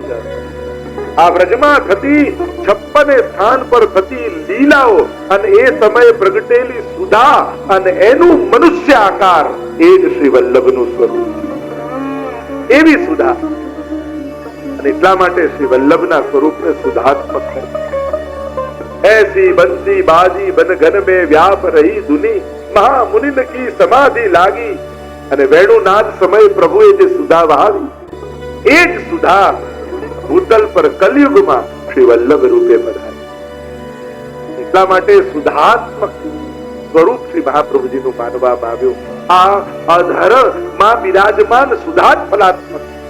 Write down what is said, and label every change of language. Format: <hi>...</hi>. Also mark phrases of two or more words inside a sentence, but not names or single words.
<gu>આ વ્રજમાં થતી 56 સ્થાન પર થતી લીલાઓ અને એ સમયે પ્રગટેલી સુધા અને એનું મનુષ્ય આકાર એ જ શ્રી વલ્લભનું સ્વરૂપ. એવી સુધા. અને એટલા માટે શ્રી વલ્લભના સ્વરૂપને સુધાત્મક કરે.</gu> <bra>ऐसी बंसी बाजी बन घन में व्याप रही धुनी, महामुनिन की समाधि लागी.</bra> <gu>અને વેણુનાદ સમય પ્રભુએ જે સુધા વહાવી એ જ સુધા ભૂતલ પર કલયુગમાં શ્રી વલ્લભ રૂપે પધારી. એટલા માટે સુધાત્મક સ્વરૂપ શ્રી મહાપ્રભુજીનું માનવામાં આવ્યું. આ અધર માં બિરાજમાન સુધા જ ફલાત્મક.</gu>